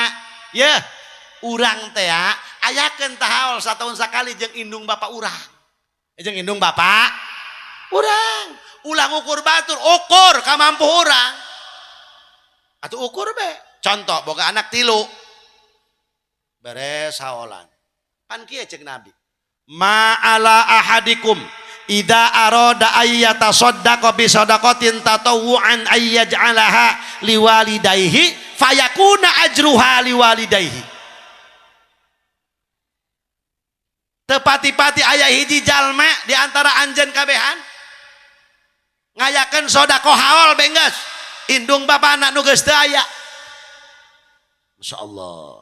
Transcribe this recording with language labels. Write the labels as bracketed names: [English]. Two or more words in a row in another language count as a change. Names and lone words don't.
[Sundanese] Ya, urang teh ayakeun tah haol satahun sakali jeung indung bapak urang. Jeung indung bapak urang. Ulang ukur batur, ukur kamampu urang. Atuh ukur be. Contoh boga anak 3. Beres haolan. Pan kieu ceuk Nabi. [Arabic] ما على أحدكم إذا أراد أن يتصدق بصدقة تطوعا أن يجعلها لوالديه فيكون أجرها لوالديه. [Sundanese] Tepati-pati aya hiji jalma di antara anjeun kabehan ngayakeun sedekah haol benggeus indung bapana nu geus teu aya [Arabic] ما شاء الله.